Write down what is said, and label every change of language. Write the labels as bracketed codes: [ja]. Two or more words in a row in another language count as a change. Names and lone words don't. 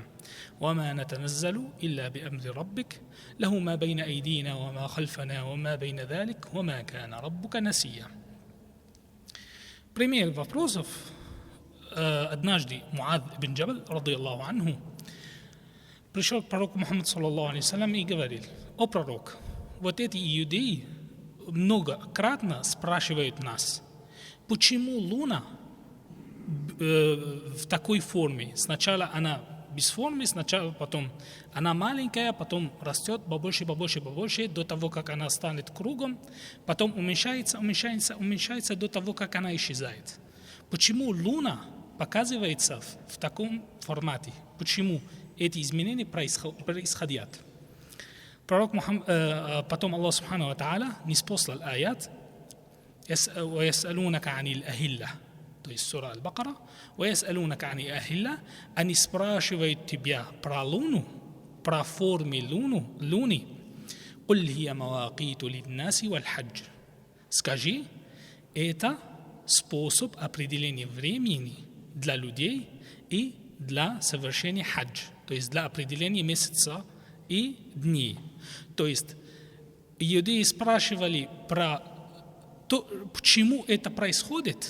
[ar] وَمَا نَتَنَزَّلُ إِلَّا بِأَمْرِ رَبِّكَ لَهُ مَا بَيْنَ أَيْدِينَا وَمَا خَلْفَنَا وَمَا بَيْنَ ذَلِكَ وَمَا كَانَ رَبُّكَ نَسِيًّا. [ru] Пример вопросов. Однажды Муад ибн Джабаль, [ar] رضي الله عنه, [ru] пришел к пророку Мухаммаду [ar] صلى الله عليه وسلم [ru] и говорил: «О пророк, вот эти иудеи многократно спрашивают нас, почему луна в такой форме? Сначала она без формы, сначала потом она маленькая, потом растет побольше, до того, как она станет кругом, потом уменьшается до того, как она исчезает. Почему луна показывается в таком формате? Почему эти изменения происходят?» Потом Аллах [ar] سبحانه وتعالى [ru] ниспослал аят [ar] «ويسألونك عن الأهلة», [ru] то есть сура Аль-Бакара, [ar] «ويسألونك عن الأهلة», [ru] они спрашивают тебя про луну, про формы луны. [ar] «قل هي مواقيت للناس والحج». [ru] Скажи, это способ определения времени для людей и для совершения хадж, то есть для определения месяца и дней. То есть иудеи спрашивали про то, почему это происходит.